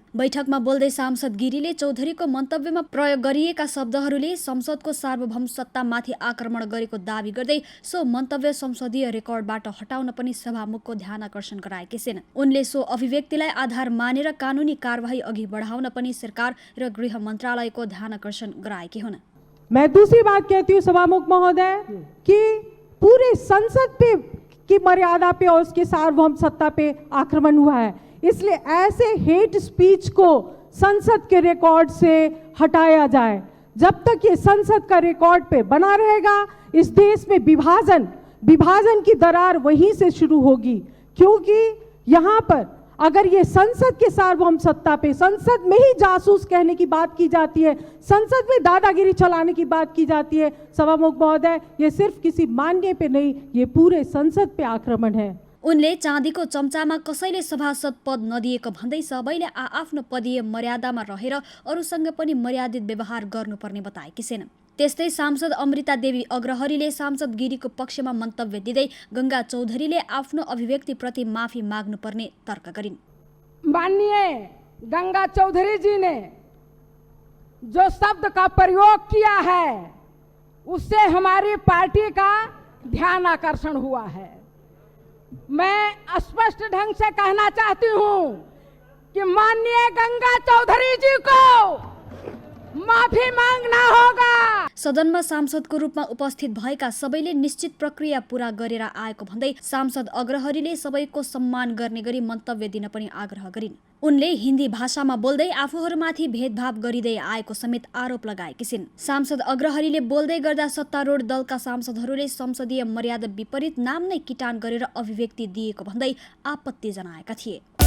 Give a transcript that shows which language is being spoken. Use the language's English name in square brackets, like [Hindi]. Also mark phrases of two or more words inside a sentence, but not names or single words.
[Nepali] बैठकमा बोल्दै सांसद गिरीले चौधरीको मन्तव्यमा प्रयोग गरिएका शब्दहरूले संसदको सार्वभौम सत्तामाथि आक्रमण गरेको दावी गर्दै सो मन्तव्य संसदीय रेकर्डबाट हटाउन पनि सभामुखको ध्यानाकर्षण गराएकी छिन्। उनले सो अभिव्यक्तिलाई आधार मानेर कानूनी कारवाही अघि बढ़ाउन पनि सरकार र गृह मन्त्रालयको ध्यानाकर्षण गराएकी हुन्। [Hindi] मैं दूसरी बात कहती हूँ सभामुख महोदय कि पूरे संसद पे की मर्यादा पे और उसके सार्वभौम सत्ता पे आक्रमण हुआ है, इसलिए ऐसे [English] hate speech [Hindi] को संसद के रिकॉर्ड से हटाया जाए। जब तक ये संसद का रिकॉर्ड पे बना रहेगा, इस देश में विभाजन की दरार वहीं से शुरू होगी। क्योंकि यहाँ पर अगर ये संसद के सार्वभौम सत्ता पे संसद में ही जासूस कहने की बात की जाती है, संसद में दादागिरी चलाने की बात की जाती है, सभामुख महोदय, ये सिर्फ किसी मान्य पे नहीं, ये पूरे संसद पे आक्रमण है। [Nepali] उनले चाँदीको चम्चामा कसैले सभासद पद नदिएको भन्दै सबैले आफ्नो पदीय मर्यादामा रहेर अरूसँग पनि मर्यादित व्यवहार गर्नुपर्ने बताएकी छिन्। त्यस्तै सांसद अमृता देवी अग्रहरीले सांसद गिरीको पक्षमा मन्तव्य दिँदै गंगा चौधरीले आफ्नो अभिव्यक्तिप्रति माफी माग्नुपर्ने तर्क गरिन्। [Hindi] माननीय गंगा चौधरी जी ने जो शब्द का प्रयोग किया है उससे हमारी पार्टी का ध्यान आकर्षण हुआ है। मैं स्पष्ट ढंग से कहना चाहती हूं कि माननीय गंगा चौधरी जी को माफी मांगना होगा। [Nepali] सदनमा सांसदको रूपमा उपस्थित भएका सबैले निश्चित प्रक्रिया पूरा गरेर आएको भन्दै सांसद अग्रहरीले सबैको सम्मान गर्ने गरी मन्तव्य दिन पनि आग्रह गरिन्। उनले हिन्दी भाषामा बोल्दै आफूहरूमाथि भेदभाव गरिँदै आएको समेत आरोप लगाएकी छिन्। सांसद अग्रहरीले बोल्दै गर्दा सत्तारूढ दलका सांसदहरूले संसदीय मर्यादा विपरीत नाम नै किटान गरेर अभिव्यक्ति दिएको भन्दै आपत्ति जनाएका थिए।